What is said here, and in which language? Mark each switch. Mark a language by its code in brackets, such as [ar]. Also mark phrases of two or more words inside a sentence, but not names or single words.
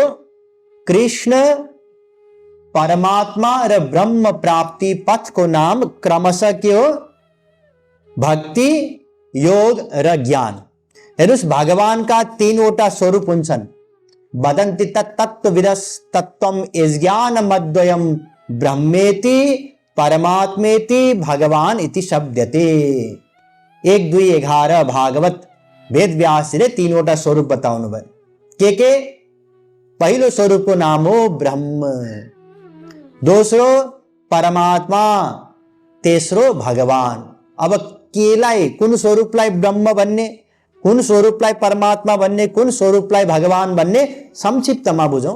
[ne] कृष्ण परमात्मा र ब्रह्म प्राप्ति पथ को नाम क्रमशः के हो? भक्ति, योग र ज्ञान। हेर्नुस्, भगवानका तीनवटा स्वरूप हुन्छन्। [sa] वदन्ति तत्त्वविदस् तत्त्वं यज्ञानमद्वयं ब्रह्मेति परमात्मेति भगवान इति शब्दते। [ne] 1, 2, 11 भागवत वेदव्यासले तीनवटा स्वरूप बताउनु भयो। के पहिलो स्वरूपको नाम हो ब्रह्म, दोस्रो परमात्मा, तेस्रो भगवान। अब केलाई, कुन स्वरूपलाई ब्रह्म भन्ने, कुन स्वरूपलाई परमात्मा भन्ने, कुन स्वरूपलाई भगवान भन्ने संक्षिप्तमा बुझौं।